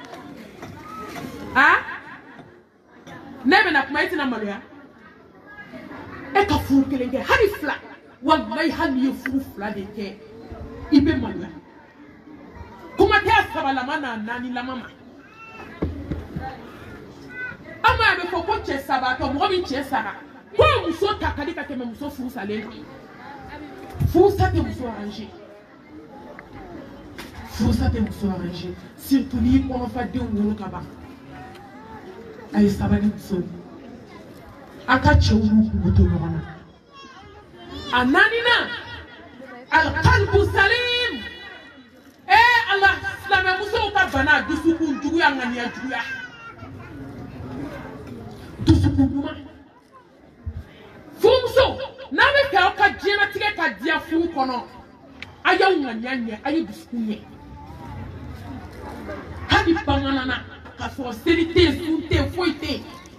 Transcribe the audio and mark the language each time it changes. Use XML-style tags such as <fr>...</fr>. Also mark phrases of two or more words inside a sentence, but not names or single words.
<bm>a ne bɛna kuma e tɛna maloya e ka furu kelen kɛ hali fila wallahi hali n'i ye furu fila de kɛ i bɛ maloya kuma tɛ sabalama n'a naanilama ma an ma bɛ fɔ ko cɛ sabatɔ mɔgɔ min cɛ sara ko muso ta ka di ka tɛmɛ muso furu salen kan furusa tɛ muso arranger furusa tɛ muso arranger surtout n'i kɔnɔfa denw wolo ka ban a ye sabali muso a ka cɛw n'u kungo to ɲɔgɔn na a naanina</bm> <ar>القلب سليم</ar> <bm>Allah silamɛ musow ka bana dusukun juguya ŋaniya juguya dusukun ɲuman furumuso n'a bɛ fɛ aw ka diɲɛlatigɛ ka diya furu kɔnɔ a y'aw ŋaniya ɲɛ a ye dusukun ɲɛ hali bamanana ka sɔrɔ seli tɛ yen sun tɛ yen foyi tɛ yen</bm>